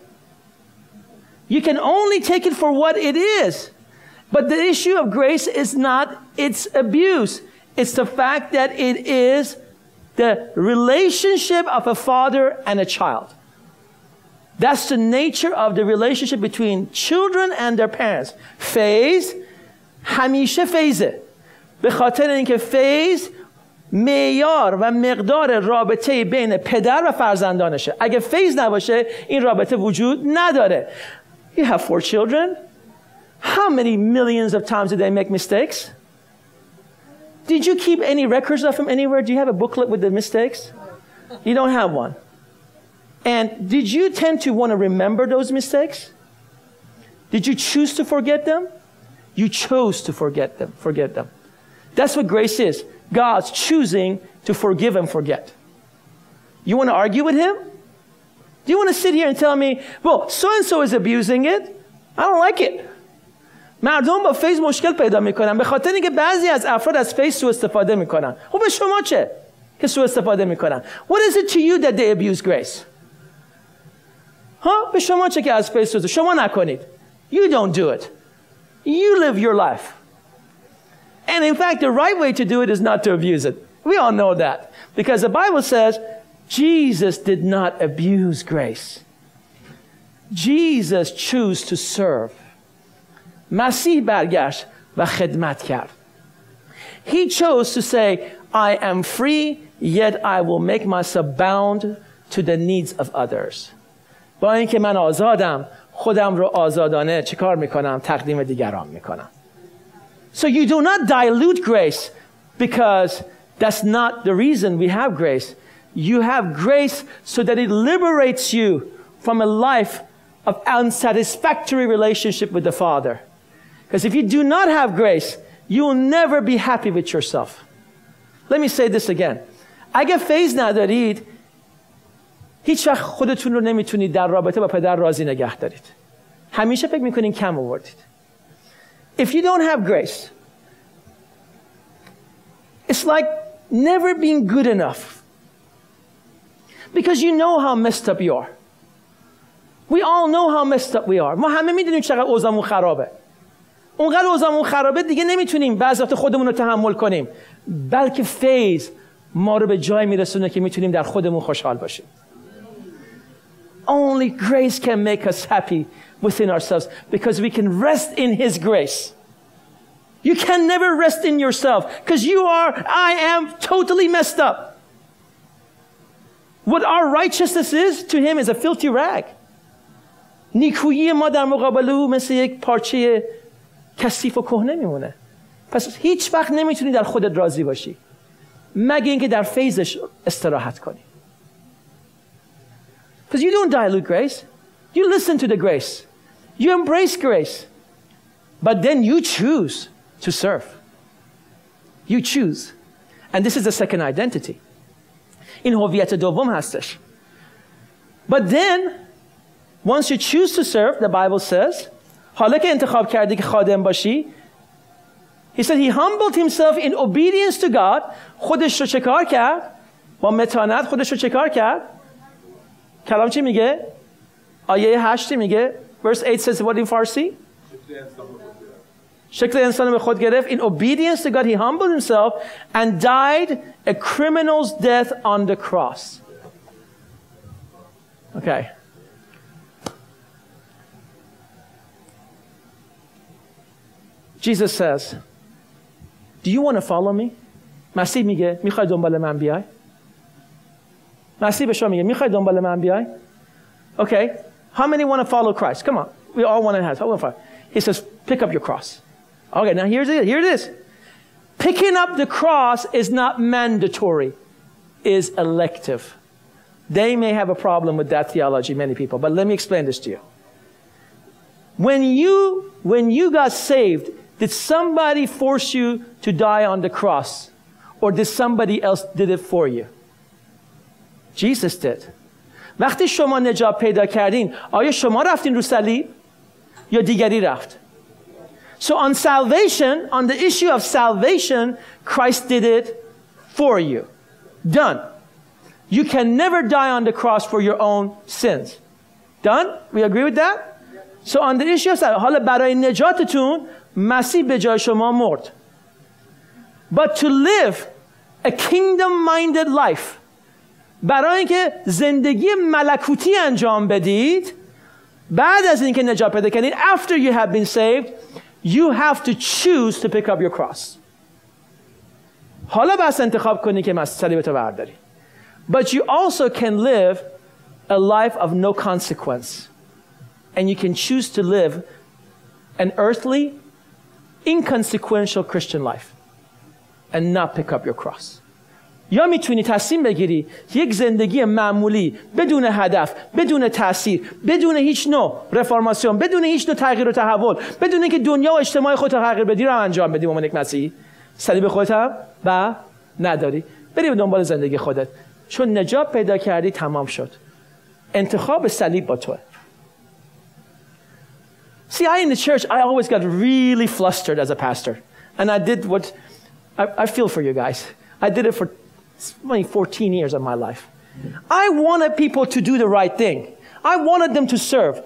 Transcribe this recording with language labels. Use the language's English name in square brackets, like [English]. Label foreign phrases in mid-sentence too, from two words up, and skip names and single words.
[English] You can only take it for what it is. But the issue of grace is not its abuse. It's the fact that it is the relationship of a father and a child. That's the nature of the relationship between children and their parents. [Persian] فیض همیشه فیضه. به خاطر اینکه فیض معیار و مقدار رابطه بین پدر و فرزندانشه. اگه فیض نباشه این رابطه وجود نداره. [English] You have 4 children. How many millions of times did they make mistakes? Did you keep any records of them anywhere? Do you have a booklet with the mistakes? You don't have one. And did you tend to want to remember those mistakes? Did you choose to forget them? You chose to forget them. That's what grace is. God's choosing to forgive and forget. You want to argue with Him? Do you want to sit here and tell me, well, so-and-so is abusing it? I don't like it. [Persian] مردم با فیض مشکل پیدا میکنن به خاطر اینکه بعضی از افراد از فیض سوء استفاده میکنن. خب به شما چه که سوء استفاده میکنن؟ [English] What is it to you that they abuse grace? [Persian] به شما چه که از فیض سوء شما نکنید. [English] You don't do it. You live your life. And in fact, the right way to do it is not to abuse it. We all know that. Because the Bible says, Jesus did not abuse grace. Jesus chose to serve. [Persian] مسیح برگشت و خدمت کرد. [English] He chose to say, I am free, yet I will make myself bound to the needs of others. [Persian] با اینکه من آزادم، خودم رو آزادانه چیکار میکنم؟ تقدیم دیگران میکنم. [English] So you do not dilute grace because that's not the reason we have grace. You have grace so that it liberates you from a life of unsatisfactory relationship with the Father. Because if you do not have grace, you will never be happy with yourself. Let me say this again. [Persian] اگه فیض ندارید، هیچ وقت خودتون رو نمیتونید در رابطه با پدر راضی نگه دارید. همیشه فکر میکنین کم آوردید. [English] If you don't have grace, It's like never being good enough. Because you know how messed up you are. We all know how messed up we are. [Persian] ما همه میدونیم چقدر اوضاعمون خرابه. اونقدر اوضاعمون خرابه دیگه نمیتونیم بعضی وقت خودمون رو تحمل کنیم. بلکه فیض ما رو به جای میرسونه که میتونیم در خودمون خوشحال باشیم. [English] Only grace can make us happy within ourselves because we can rest in His grace. You can never rest in yourself because I am totally messed up. What our righteousness is to Him is a filthy rag. [Persian] نیکویی ما در مقابل او مثل یک پارچه کثیف و کهنه میمونه. پس هیچ وقت نمیتونی در خودت راضی باشی مگه اینکه در فیضش استراحت کنی. [English] Because you don't dilute grace. You listen to the grace. You embrace grace. But then you choose to serve. You choose. And this is the second identity. [Persian] این هویت دوم هستش. [English] But then, once you choose to serve, the Bible says, [Persian] حالا که انتخاب کردی که خادم باشی, [English] He said he humbled himself in obedience to God. [Persian] خودش رو چه کار کرد؟ با متانت خودش رو چه کار کرد؟ کلام چی میگه؟ آیه 8 میگه [English] verse 8 says what in Farsi? [Persian] شکل انسان رو به خود گرفت. [English] In obedience to God he humbled himself and died a criminal's death on the cross. Okay. Jesus says, do you want to follow me? [Persian] مسیح میگه میخوای دنبال من بیای؟ مسیح به شما میگه میخوای دنبال من بیای؟ [English] Okay. How many want to follow Christ? Come on. We all want to have. He says, pick up your cross. Okay, now here it is. Picking up the cross is not mandatory, is elective. They may have a problem with that theology, many people, but let me explain this to you. When you got saved, did somebody force you to die on the cross? Or did somebody else did it for you? Jesus did. [Persian] وقتی شما نجات پیدا کردین، آیا شما رفتین رو صلیب یا دیگری رفت؟ [English] So on salvation, on the issue of salvation, Christ did it for you. Done. You can never die on the cross for your own sins. Done? We agree with that? So on the issue of salvation, [Persian] حالا برای نجاتتون مسیح به جای شما مرد. [English] But to live a kingdom-minded life, [Persian] برای اینکه زندگی ملکوتی انجام بدید، بعد از اینکه نجات پیدا کردید, [English] after you have been saved, you have to choose to pick up your cross. [Persian] حالا بس انتخاب کنی که صلیبتو برداری. [English] But you also can live a life of no consequence. And you can choose to live an earthly, inconsequential Christian life and not pick up your cross. [Persian] یا میتونی تصمیم بگیری یک زندگی معمولی بدون هدف، بدون تأثیر، بدون هیچ نوع رفرماسیون، بدون هیچ نوع تغییر و تحول، بدون اینکه دنیا و اجتماع خودت تغییر بدی رو انجام بدی. به یک مسیحی صلیب خودت هم و نداری، بری به دنبال زندگی خودت، چون نجات پیدا کردی تمام شد. انتخاب صلیب با توه. [English] See, in the church, I always got really flustered as a pastor. And I did what, I feel for you guys. I did it for 14 years of my life. I wanted people to do the right thing. I wanted them to serve.